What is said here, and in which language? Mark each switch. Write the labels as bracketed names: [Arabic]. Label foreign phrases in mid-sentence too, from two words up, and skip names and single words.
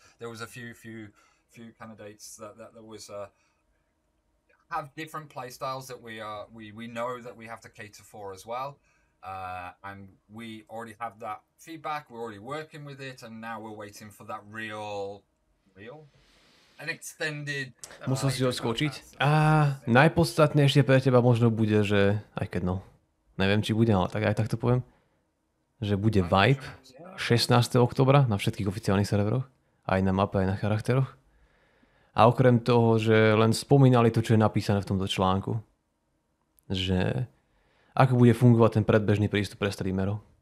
[English] There was a few candidates that was have different play styles that we know that we have to cater for as well. And we already have that feedback. We're already working with it, and now we're waiting for that real an extended. [Slovak] Musel si ho skočiť. A najpodstatnejšie pre teba možno bude, že aj keď neviem, či bude, ale tak aj tak to poviem, že bude vibe 16. oktobra na všetkých oficiálnych serveroch, aj na mape, aj na charakteroch. A okrem toho, že len spomínali to, čo je napísané v tomto článku, že ako bude fungovať ten predbežný prístup pre streamerov.